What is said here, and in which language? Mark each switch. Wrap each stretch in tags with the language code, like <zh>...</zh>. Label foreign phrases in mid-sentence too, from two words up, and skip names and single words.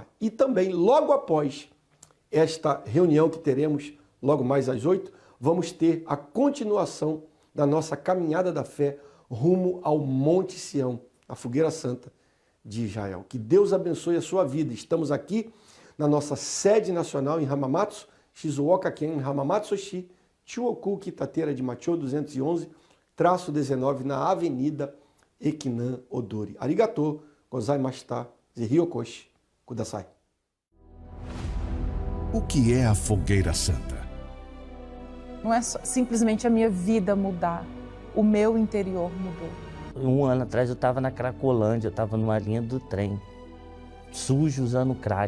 <pt>E também, logo após esta reunião que teremos, logo mais às 8, vamos ter a continuação da nossa caminhada da fé rumo ao Monte Sião, a Fogueira Santa de Israel. Que Deus abençoe a sua vida. Estamos aqui na nossa sede nacional em Hamamatsu, Shizuoka-ken, Hamamatsu-shi, Chuoku, Kitateira de Macho 211-19, na Avenida Ekinan Odori.</pt> <ja>ありがとう ございました ぜひお越し ください.</ja> <pt>O que é a Fogueira Santa? Não é simplesmente a minha vida mudar, o meu interior mudou. Um ano atrás eu estava na Cracolândia, eu estava numa linha do trem, sujo, usando crack.</pt>